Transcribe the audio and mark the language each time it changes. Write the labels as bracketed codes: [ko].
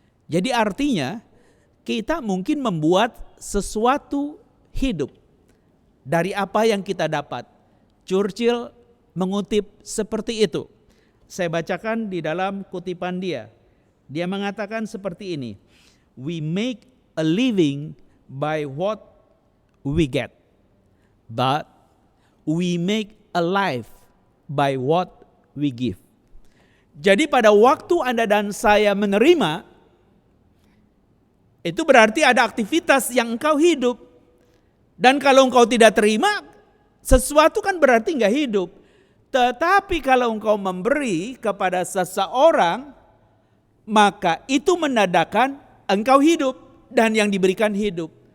[id] Jadi artinya kita mungkin membuat sesuatu hidup dari apa yang kita dapat. Churchill mengutip seperti itu. Saya bacakan di dalam kutipan dia. Dia mengatakan seperti ini. [en] We make a living by what we get, but we make a life by what we give. [id] Jadi pada waktu Anda dan saya menerima, itu berarti ada aktivitas yang engkau hidup. Dan kalau engkau tidak terima, sesuatu kan berarti enggak hidup. Tetapi kalau engkau memberi kepada seseorang, maka itu menandakan engkau hidup dan yang diberikan hidup.